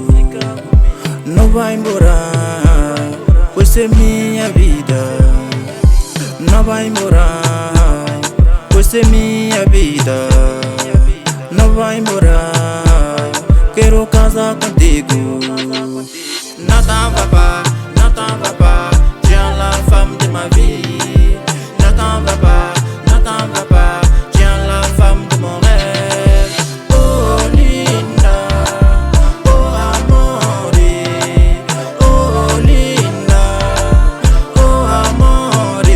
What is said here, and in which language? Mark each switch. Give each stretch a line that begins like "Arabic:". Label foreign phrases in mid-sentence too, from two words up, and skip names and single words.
Portuguese: Não vai embora, você é minha vida. Não vai embora, você é minha vida. Não vai embora, quero casar contigo.
French: Nathan papa, tiens la femme de ma vie. Nathan papa, tiens la femme de mon rêve.
Italian: Oh Linda, oh amore, oh Linda, oh amore.